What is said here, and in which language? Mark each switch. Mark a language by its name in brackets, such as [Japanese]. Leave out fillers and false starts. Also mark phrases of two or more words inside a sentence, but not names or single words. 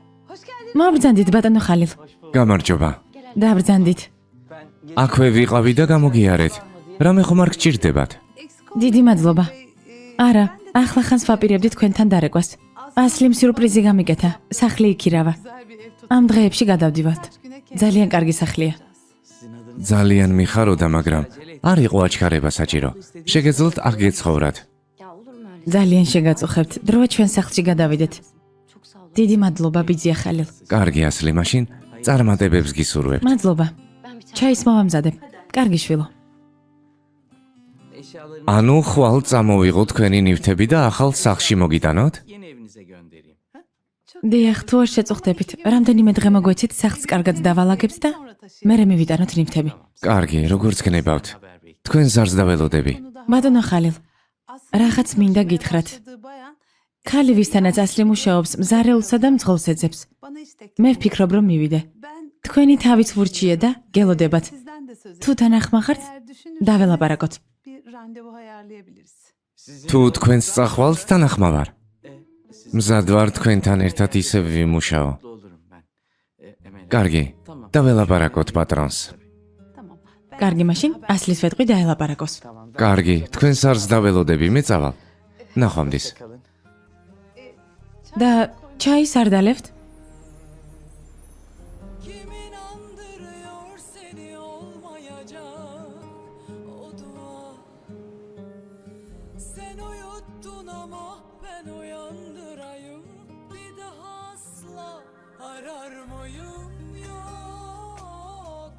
[Turkish] Hoş geldin. [Georgian] მობრძანდით ბატონო ხალილ. გამარჯობა. დაბრძანდით. აქვე ვიყავი და გამოგიარეთ. რამე ხომ არ გჭირდებათ? დიდი მადლობა. არა, ახლა ხანს ვაპირებდი თქვენთან დარეკვას. ასლიმ სიურპრიზი გამიკეთა. სახლი იქირავა. [Turkish] Güzel bir ev tut. [Georgian] ამ დღეებში გადავდივართ. ძალიან კარგი სახლია. [Turkish] Sizin adınız [Georgian] ძალიან მიხაროდა, მაგრამ არ იყო აჩქარება საჭირო. შეგეძლოთ აქ გეცხოვრათ. [Turkish] Ya olur mu öyle? [Georgian] ძალიან შეგაწუხებთ. დროა ჩვენ სახლში გადავიდეთ. [Turkish] Çok sağ olun. [Georgian] დიდი მადლობა ბიძია ხალილ. კარგი ასლი, მაშინ წარმატებებს გისურვებთ. მადლობა. [Turkish] Ben bir çay... [Georgian] ჩაის მოვამზადებ. კარგი შვილო. [Turkish] eşyalarını [Georgian] ანუ ხვალ წამოვიღო თქვენი ნივთები და ახალ სახლში მოგიტანოთ? [Turkish] yeni evinize göndereyim. Ha? [Georgian] დიახ, თუ არ შეწუხდებით, რამდენიმე დღე მოგვეცით სახლს კარგად დავალაგებთ და მე მივიტანოთ ნივთები. კარგი, როგორც გნებავთ. [Turkish] Haber bekliyorum. [Georgian] თქვენ ზარს დაველოდები. ბატონო ხალილ, რაღაცმინდა გითხრათ. ქალი ვისთანაც ასლი მუშაობს, მზარეულსა და მძღოლს ეძებს. [Turkish] Bana istek. [Georgian] მე ვფიქრობ, რომ მივიდე. [Turkish] Ben [Georgian] თქვენი თავიც ვურჩია და გელოდებათ. [Turkish] sizden de söz [Georgian] თუ თანახმახართ, [Turkish] Eğer düşünürseniz [Georgian] დაველაპარაკოთ. [Turkish] bir randevu ayarlayabiliriz. Sizin [Georgian] თუ თქვენს წახვალთ თანახმა ვარ. [Turkish] siz [Georgian] მზად ვარ თქვენთან ერთად ისევ ვიმუშაო. [Turkish] mutlu olurum ben. Emel. [Georgian] კარგი, [Turkish] Tamam. [Georgian] დაველაპარაკოთ პატრონს. [Turkish] Tamam. Ben [Georgian] კარგი, მაშინ ასლის ვეტყვი დაელაპარაკოს. [Turkish] Tamam. [Georgian] კარგი, თქვენ სარს დაველოდები, მე წავალ. ნახვამდის. [Turkish] Kalın. [Georgian] და ჩაის არ დალებთ? [Turkish] Kim inandırıyor seni olmayacak o dua. Sen uyuttun ama ben uyandırayım. Bir daha asla arar mıyım yok.